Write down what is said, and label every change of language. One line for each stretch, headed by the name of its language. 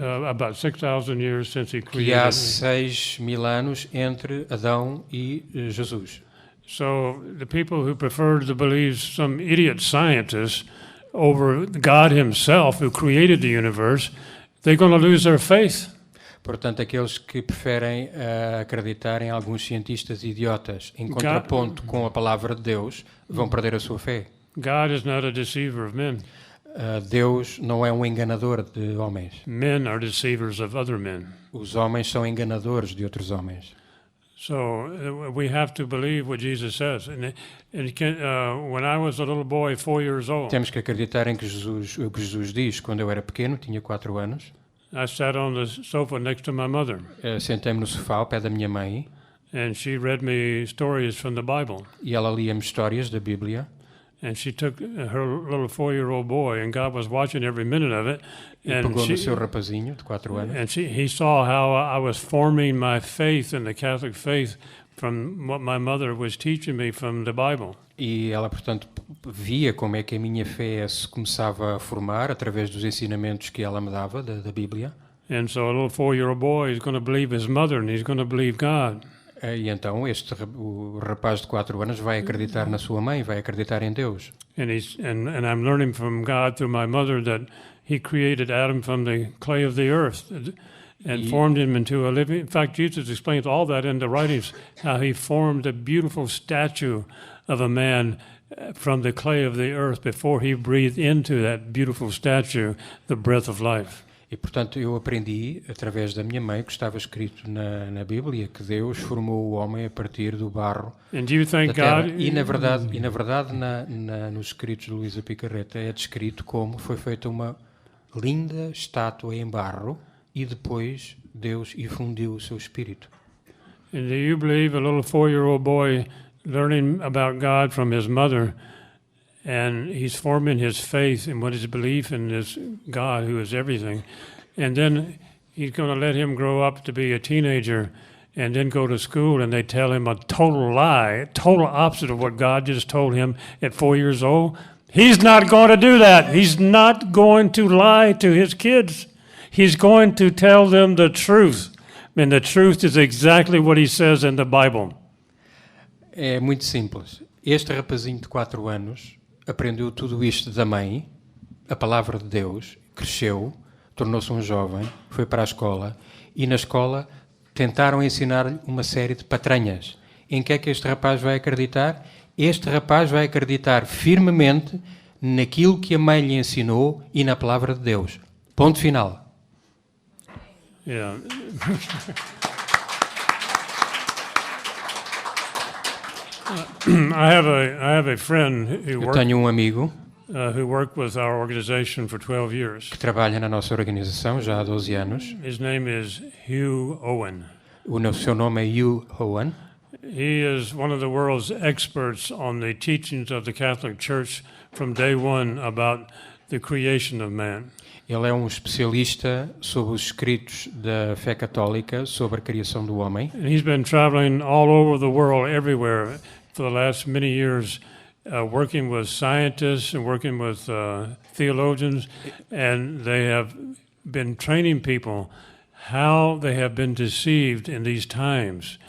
English: about 6,000 years since he created.
Portuguese: Que há 6.000 anos entre Adão e Jesus.
English: So the people who prefer to believe some idiot scientist over God himself who created the universe, they're going to lose their faith.
Portuguese: Portanto, aqueles que preferem acreditar em alguns cientistas idiotas em contraponto com a palavra de Deus vão perder a sua fé.
English: God is not a deceiver of men.
Portuguese: Deus não é um enganador de homens.
English: Men are deceivers of other men.
Portuguese: Os homens são enganadores de outros homens.
English: So we have to believe what Jesus says. When I was a little boy, 4 years old,
Portuguese: Temos que acreditar em o que Jesus diz. Quando eu era pequeno, tinha 4 anos,
English: I sat on the sofa next to my mother,
Portuguese: sentei-me no sofá ao pé da minha mãe
English: and she read me stories from the Bible.
Portuguese: e ela lia-me histórias da Bíblia.
English: And she took her little 4-year-old boy, and God was watching every minute of it.
Portuguese: E
English: And
Portuguese: pegou no seu rapazinho de 4 anos.
English: he saw how I was forming my faith in the Catholic faith from what my mother was teaching me from the Bible.
Portuguese: E ela, portanto, via como é que a minha fé se começava a formar através dos ensinamentos que ela me dava da Bíblia.
English: And so a little 4-year-old boy is going to believe his mother, and he's going to believe God.
Portuguese: E então o rapaz de 4 anos vai acreditar na sua mãe, vai acreditar em Deus.
English: And I'm learning from God through my mother that He created Adam from the clay of the earth and formed him into a living. In fact, Jesus explains all that in the writings, how He formed a beautiful statue of a man from the clay of the earth before He breathed into that beautiful statue the breath of life.
Portuguese: E, portanto, eu aprendi, através da minha mãe, que estava escrito na Bíblia, que Deus formou o homem a partir do barro
English: And do you
Portuguese: da
English: thank
Portuguese: terra.
English: God?
Portuguese: E, na verdade nos escritos de Luísa Picarreta é descrito como foi feita uma linda estátua em barro e depois Deus infundiu o seu espírito.
English: And do you believe a little 4-year-old boy learning about God from his mother, and he's forming his faith and what his belief in this God who is everything, and then he's going to let him grow up to be a teenager and then go to school and they tell him a total lie, total opposite of what God just told him at 4 years old? He's not going to do that. He's not going to lie to his kids. He's going to tell them the truth. And the truth is exactly what he says in the Bible.
Portuguese: É muito simples. Este rapazinho de 4 anos aprendeu tudo isto da mãe, a palavra de Deus, cresceu, tornou-se um jovem, foi para a escola e na escola tentaram ensinar-lhe uma série de patranhas. Em que é que este rapaz vai acreditar? Este rapaz vai acreditar firmemente naquilo que a mãe lhe ensinou e na palavra de Deus. Ponto final.
English: Yeah. I have a friend who
Portuguese: Eu tenho amigo
English: worked with our organization for 12 years.
Portuguese: que trabalha na nossa organização já há 12 anos.
English: His name is Hugh Owen.
Portuguese: O seu nome é Hugh Owen.
English: He is one of the world's experts on the teachings of the Catholic Church from day one about the creation of man.
Portuguese: Ele é um especialista sobre os escritos da fé católica sobre a criação do homem.
English: And he's been traveling all over the world, everywhere, for the last many years, working with scientists and working with theologians, and they have been training people how they have been deceived in these times.